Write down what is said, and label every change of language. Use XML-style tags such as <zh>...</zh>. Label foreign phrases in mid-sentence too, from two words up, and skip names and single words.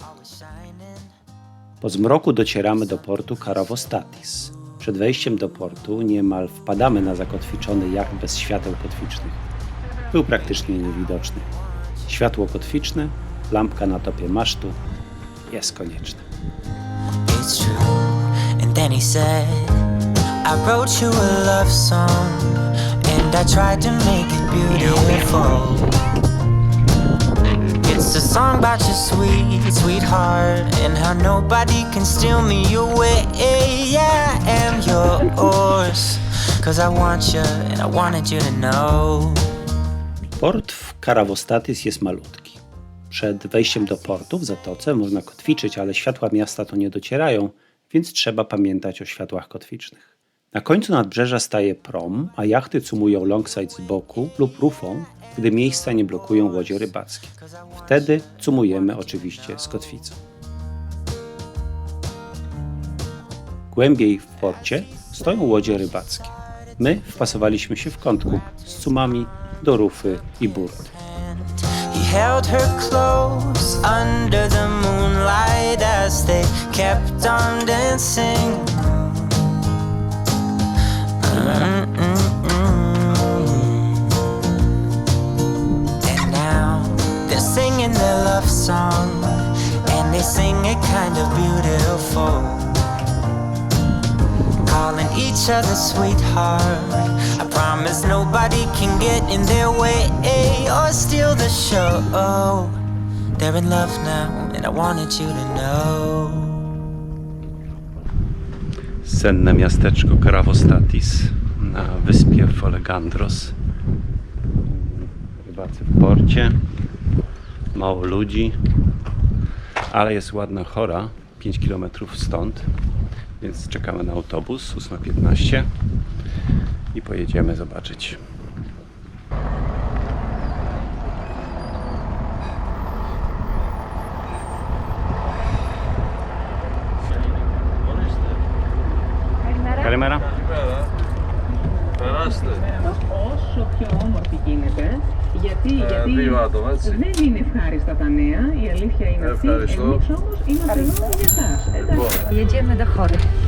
<pl>Po zmroku docieramy do portu Karavostatis. Przed wejściem do portu niemal wpadamy na zakotwiczony jacht bez świateł kotwicznych. Był praktycznie niewidoczny. Światło kotwiczne, lampka na topie masztu jest konieczne.</pl> <en>And then he said, I wrote you a love song, and I tried to make it beautiful. It's a song about your sweet, sweet heart, and how nobody can steal me away. I am yours, 'cause I want you, and I wanted you to know.</en> <pl>Port w Karavostatis jest malutki. Przed wejściem do portu w zatoce można kotwiczyć, ale światła miasta to nie docierają, więc trzeba pamiętać o światłach kotwicznych. Na końcu nadbrzeża staje prom, a jachty cumują longside z boku lub rufą, gdy miejsca nie blokują łodzie rybackie. Wtedy cumujemy oczywiście z kotwicą. Głębiej w porcie stoją łodzie rybackie. My wpasowaliśmy się w kątku z cumami do rufy i burt.</pl> <en>He held her close under the moonlight as they kept on dancing. And now they're singing their love song, and they sing it kind of beautiful, calling each other sweetheart. I promise nobody can get in their way or steal the show. They're in love now, and I wanted you to know.</en> <pl>Senne miasteczko Karavostatis na wyspie Folegandros. Rybacy w porcie, mało ludzi, ale jest ładna Chora, 5 km stąd, więc czekamy na autobus 8:15 i pojedziemy zobaczyć.</pl> <el>Καλημέρα. Περάστε. Όσο πιο όμορφη γίνεται, γιατί Δύο άτομα, έτσι. δεν είναι ευχάριστα τα νέα, η αλήθεια είναι αυτή. Ευχαριστώ. Εμείς όμως είμαστε εδώ για εσάς. Εντάξει.</el> <pl>Jedziemy do Chory.</pl>